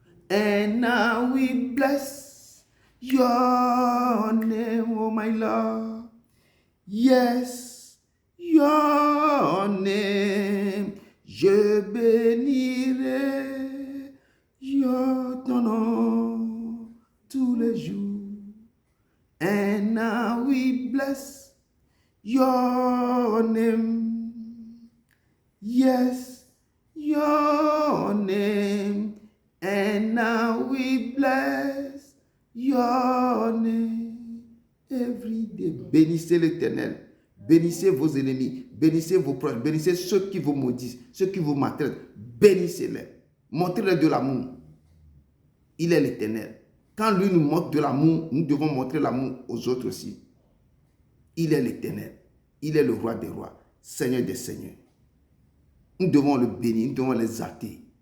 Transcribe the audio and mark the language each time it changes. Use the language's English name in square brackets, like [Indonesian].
[English] And I will bless your name, oh my Lord. Yes, your name. [French] Je bénirai ton nom tous les jours. [English] And I will bless your name. Yes, your name. And I will bless your name every day. [French] Bénissez l'Éternel. Bénissez vos ennemis. Bénissez vos proches. Bénissez ceux qui vous maudissent, ceux qui vous maltraitent. Bénissez-les. Montrez-les de l'amour. Il est l'Éternel. Quand lui nous montre de l'amour, nous devons montrer l'amour aux autres aussi. Il est l'Éternel. Il est le roi des rois, Seigneur des seigneurs. Nous devons le bénir, nous devons l'exalter.